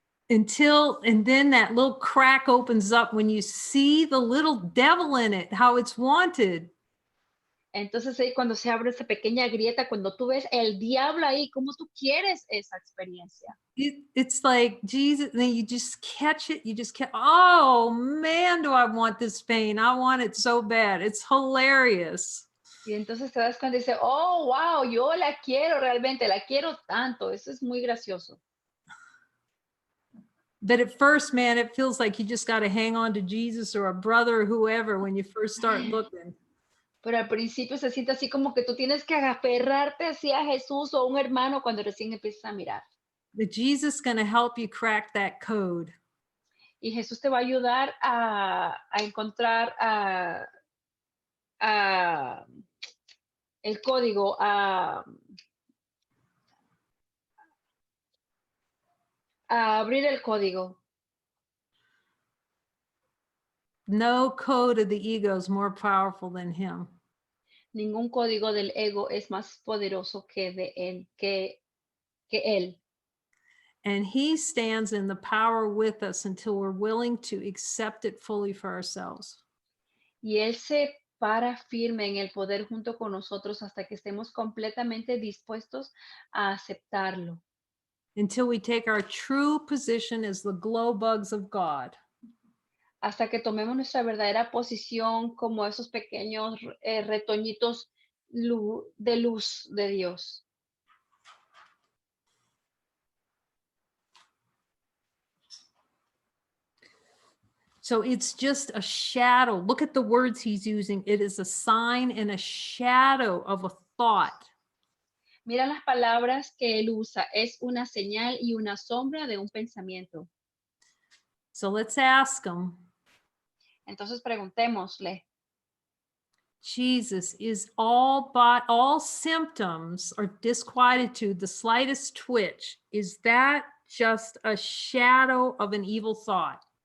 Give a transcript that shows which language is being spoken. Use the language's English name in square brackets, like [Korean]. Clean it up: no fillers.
[English] And then that little crack opens up when you see the little devil in it, how it's wanted. [Spanish] Entonces ahí cuando se abre esa pequeña grieta, cuando tú ves el diablo ahí, cómo tú quieres esa experiencia. [English] It's like Jesus, then you just catch it. You just catch, oh man, do I want this pain? I want it so bad. It's hilarious. [Spanish] Y entonces te das cuenta y dices, oh, wow, yo la quiero realmente, la quiero tanto. Eso es muy gracioso. [English] But at first, man, it feels like you just got to hang on to Jesus or a brother or whoever when you first start looking. [Spanish] Pero al principio se siente así como que tú tienes que aferrarte hacia Jesús o un hermano cuando recién empiezas a mirar. [English] But Jesus is going to help you crack that code. [Spanish] Y Jesús te va a ayudar a encontrar el código, a abrir el código. [English] No code of the ego is more powerful than him. [Spanish] Ningún código del ego es más poderoso que él. [English] And he stands in the power with us until we're willing to accept it fully for ourselves. [Spanish] Y él se para firme en el poder junto con nosotros hasta que estemos completamente dispuestos a aceptarlo. [English] until we take our true position as the glow bugs of God. [Spanish] Hasta que tomemos nuestra verdadera posición como esos pequeños retoñitos de luz de Dios. [English] So it's just a shadow. Look at the words he's using. It is a sign and a shadow of a thought. [Spanish] Mira las palabras que él usa. Es una señal y una sombra de un pensamiento. [English] So let's ask him, [Spanish] Entonces preguntémosle, [English] Jesus, is all symptoms or disquietude, the slightest twitch, is that just a shadow of an evil thought?